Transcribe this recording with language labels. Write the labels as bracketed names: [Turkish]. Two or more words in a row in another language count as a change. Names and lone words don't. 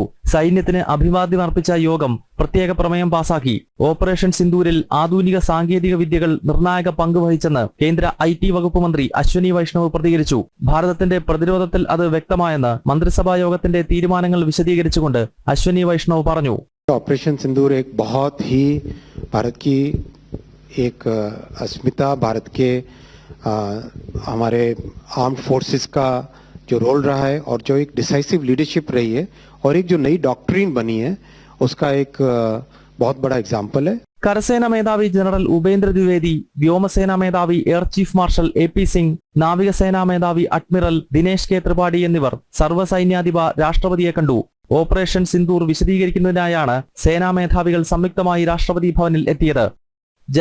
[Malayalam] സൈന്യത്തിന് അഭിവാദ്യം അർപ്പിച്ച യോഗം പ്രത്യേക പ്രമേയം പാസാക്കി. ഓപ്പറേഷൻ സിന്ദൂരിൽ ആധുനിക സാങ്കേതിക വിദ്യകൾ നിർണായക പങ്ക് വഹിച്ചെന്ന് കേന്ദ്ര IT വകുപ്പ് മന്ത്രി അശ്വനി വൈഷ്ണവ് പ്രതികരിച്ചു. ഭാരതത്തിന്റെ പ്രതിരോധത്തിൽ അത് വ്യക്തമായെന്ന് മന്ത്രിസഭാ യോഗത്തിന്റെ തീരുമാനങ്ങൾ വിശദീകരിച്ചുകൊണ്ട് അശ്വനി വൈഷ്ണവ് പറഞ്ഞു. [Hindi] ऑपरेशन सिंदूर एक बहुत ही भारत की एक अस्मिता, भारत के हमारे [English] armed forces [Hindi] का जो रोल रहा है और जो एक [English] decisive leadership [Hindi] रही है और एक जो नई डॉक्ट्रिन बनी है उसका एक बहुत बड़ा एग्जाम्पल है. [Malayalam] കരസേനാ മേധാവി ജനറൽ ഉപേന്ദ്ര ദ്വിവേദി, വ്യോമസേനാ മേധാവി [English] Air Chief Marshal [Malayalam] AP സിംഗ്, നാവികസേനാ മേധാവി അഡ്മിറൽ ദിനേശ് കെ ത്രിപാഠി എന്നിവർ സർവ്വസൈന്യാധിപ രാഷ്ട്രപതിയെ കണ്ടു. ഓപ്പറേഷൻ സിന്ദൂർ വിശദീകരിക്കുന്നതിനായാണ് സേനാ മേധാവികൾ സംയുക്തമായി രാഷ്ട്രപതി ഭവനിൽ എത്തിയത്.